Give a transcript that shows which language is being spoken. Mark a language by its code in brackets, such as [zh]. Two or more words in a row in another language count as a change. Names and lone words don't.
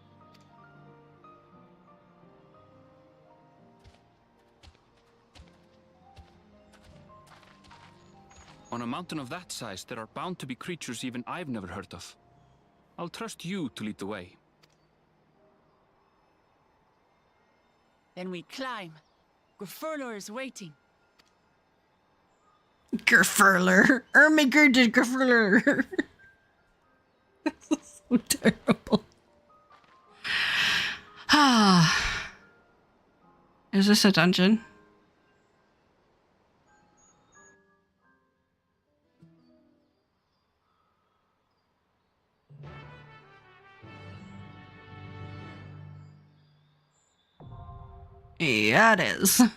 [en] On a mountain of that size, there are bound to be creatures even I've never heard of. I'll trust you to lead the way. Then we climb. Grufurlor is waiting. Gerfurler. Ermigerd de Gerfurler. This is so terrible. Ah. Is this a dungeon? Yeah, it is.